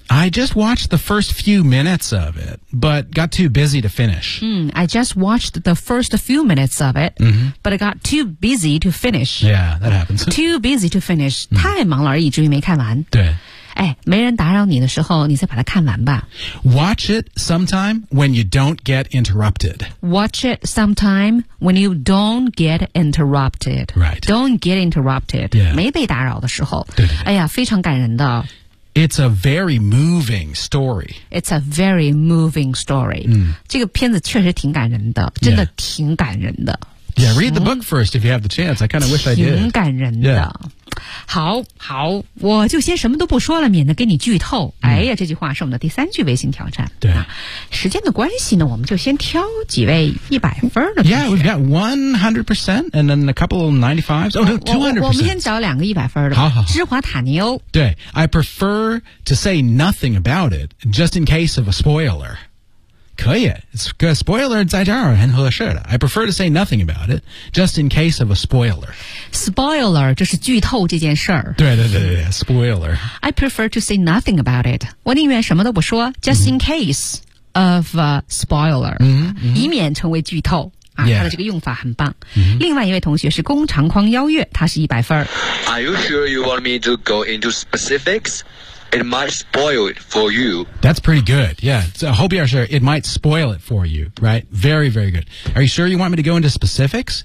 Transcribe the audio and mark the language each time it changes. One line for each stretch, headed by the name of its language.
English: I just watched the first few minutes of it but got too busy to finish、 I just watched the first few minutes of it、but I got too busy to finish Yeah that happens Too busy to finish、
Chinese: 太忙了而已至于没看完对哎，没人打扰你的时候，你再把它看完吧。
English: Watch it sometime when you don't get interrupted. Watch it sometime when you don't get interrupted. Right. Don't get interrupted. Yeah.
Chinese: 没被打扰的时候。对。哎呀，非常感人的。
English: It's a very moving story. It's a very moving story.
Chinese: 这个片子确实挺感人的，真的挺感人的。
English: Yeah, read the book first if you have the chance. I kind of wish I did.
Chinese: 挺感人的。
English: Yeah.
Chinese: 好好我就先什么都不说了免得给你剧透、哎呀这句话是我们的第三句微信挑战对、时间的关系呢我们就先挑几位100分的同
English: 学 Yeah, we've got 100% and then a couple of 95s Oh no, 200%
Chinese: 我们先找两个100分的好好芝华塔尼欧
English: 对 I prefer to say nothing about it just in case of a spoiler
Chinese: 可以
English: It's a spoiler
Chinese: 在这儿很合适的
English: I prefer to say nothing about it Just in case of a spoiler
Chinese: Spoiler 就是剧透这件事儿对 Spoiler I prefer to say nothing about it 我宁愿什么都不说 Just in case of a spoiler 以免成为剧透啊、
English: yeah.
Chinese: 他的这个用法很棒、另外一位同学是工长匡邀月他是100分
English: Are you sure you want me to go into specificsIt might spoil it for you. That's pretty good. Yeah. So I hope you are sure. It might spoil it for you. Right? Very, very good. Are you sure you want me to go into specifics?